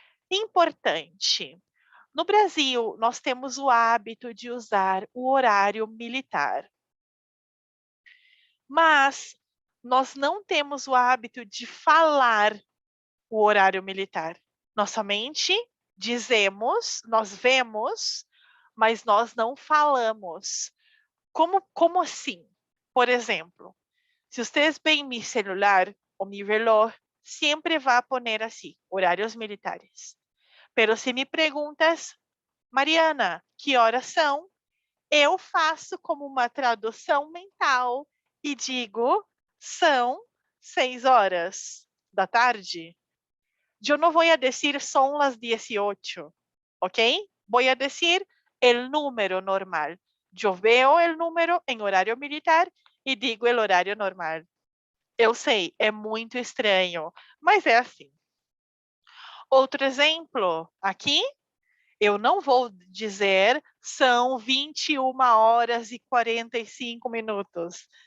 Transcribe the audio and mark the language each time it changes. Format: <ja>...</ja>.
<pt>Importante. No Brasil, nós temos o hábito de usar o horário militar. Mas nós não temos o hábito de falar o horário militar. Nós somente dizemos, nós vemos, mas nós não falamos. Como assim?</pt> <es>Por exemplo, si ustedes ven mi celular o mi reloj, siempre va a poner así, horarios militares. Pero</es> <pt>se me perguntas, Mariana, que horas são? Eu faço como uma tradução mental e digo, são 6 horas da tarde. Eu não vou a</pt> <es>decir son las 18, ¿ok? Vou a decir el número normal.</es> <pt>Eu veo el número em horário militar e digo el horário normal. Eu sei, é muito estranho, mas é assim. Outro exemplo, aqui, eu não vou dizer são 21 horas e 45 minutos.</pt>